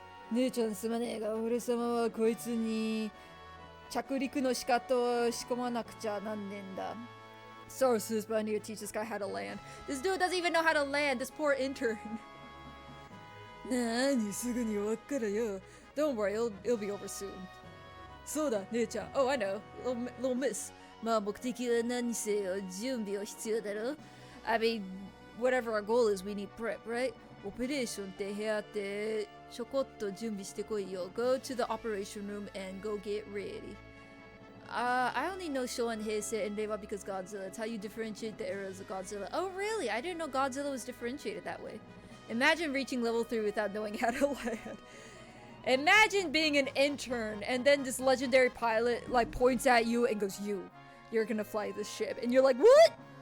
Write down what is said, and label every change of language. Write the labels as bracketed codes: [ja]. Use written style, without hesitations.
[ja] 姉ちゃんすまねえが俺様はこいつに着陸の仕方を仕込まなくちゃなんねえんだ。 [en] Sorry, sis, but I need to teach this guy how to land. This dude doesn't even know how to land, this poor intern. [ja] なーにすぐに終わっからよ。 [en] Don't worry, it'll be over soon. [ja] そうだ、姉ちゃん。 [en] Oh, I know. Little miss. [ja] まあ目的は何せよ準備は必要だろ [en] I mean, whatever our goal is, we need prep, right? [ja] オペレーションって部屋ってちょこっと準備してこいよ。 [en] Go to the operation room and go get ready. I only know Showa and Heisei and Reiwa because Godzilla. It's how you differentiate the eras of Godzilla. Oh, really? I didn't know Godzilla was differentiated that way. Imagine reaching level 3 without knowing how to land. Imagine being an intern and then this legendary pilot like points at you and goes, you're gonna fly this ship. And you're like, what?